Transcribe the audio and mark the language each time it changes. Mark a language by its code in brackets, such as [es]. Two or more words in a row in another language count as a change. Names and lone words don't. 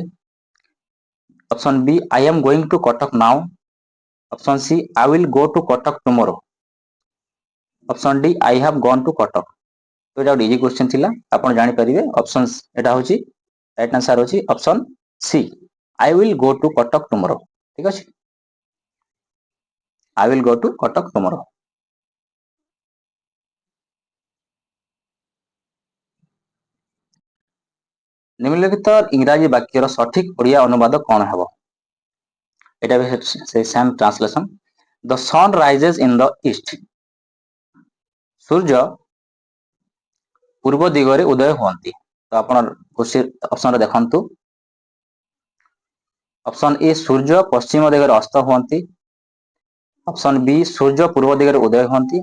[en] Option B I am going to Cuttack now. Option C I will go to Cuttack tomorrow. Option D I have gone to Cuttack. [or] ତ ଏଇଟା ଗୋଟେ [en] easy question [or] ଥିଲା ଆପଣ ଜାଣିପାରିବେ ଅପସନ ଏଟା ହଉଛି [en] right answer [or] ହଉଛି [en] Option C I will go to Cuttack tomorrow. [or] ଠିକ ଅଛି। [en] I will go to Kotak tomorrow. [or] ନିମ୍ନଲିଖିତ ଇଂରାଜୀ ବାକ୍ୟର ସଠିକ ଓଡ଼ିଆ ଅନୁବାଦ କଣ ହେବ? [bn] এটা সেই [en] same translation. The sun rises in the east. [or] ସୂର୍ଯ୍ୟ ପୂର୍ବ ଦିଗରେ ଉଦୟ ହୁଅନ୍ତି। ତ ଆପଣ ଅପସନରେ ଦେଖନ୍ତୁ ଅପସନ ଏ ସୂର୍ଯ୍ୟ ପଶ୍ଚିମ ଦିଗରେ ଅସ୍ତ ହୁଅନ୍ତି। ଅପସନ ବି ସୂର୍ଯ୍ୟ ପୂର୍ବ ଦିଗରେ ଉଦୟ ହୁଅନ୍ତି।